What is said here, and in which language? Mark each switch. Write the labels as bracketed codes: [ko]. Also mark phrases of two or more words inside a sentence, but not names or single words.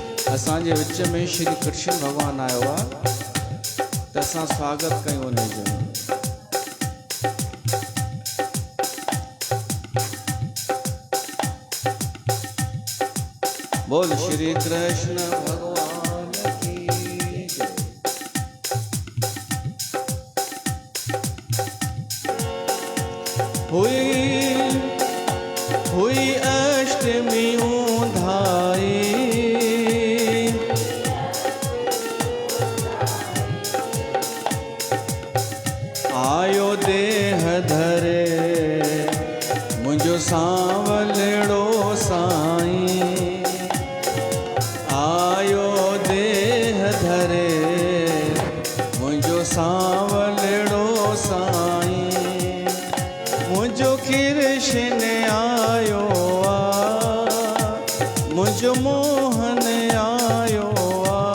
[sd] असांजे विच में श्री कृष्ण भगवान आयो आहे त असां स्वागत कयूं उन जो। [hi] बोल श्री कृष्ण भगवान की जय। [sd] हुई अष्टमी ऊंधाई, आयो देह धरे मुंहिंजो सांवलड़ो साईं, आयो देह धरे मुंहिंजो सांवलड़ो साईं, मुंहिंजो कृष्ण आयो आ, मुंहिंजो मोहन आयो आ,